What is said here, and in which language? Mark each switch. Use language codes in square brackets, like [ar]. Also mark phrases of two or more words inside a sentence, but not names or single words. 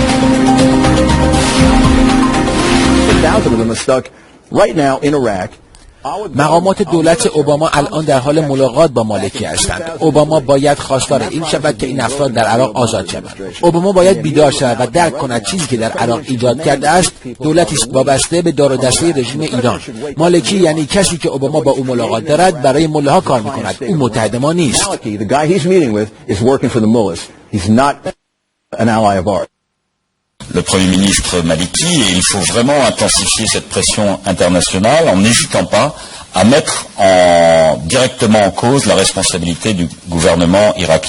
[en] Thousands of them are stuck right now in Iraq [fa] مقامات دولت اوباما الان در حال ملاقات با مالکی هستند. اوباما باید خواستار این شود که این افراد در عراق آزاد شوند. اوباما باید بیدار شود و درک کند چیزی که در عراق ایجاد کرده است دولتی است وابسته به دار و دسته رژیم ایران. مالکی یعنی کسی که اوباما با او ملاقات دارد برای ملاها کار میکند. او متحد ما نیست. [fr] Le Premier ministre Maliki, et il faut vraiment intensifier cette pression internationale en n'hésitant pas à mettre directement en cause la responsabilité du gouvernement irakien.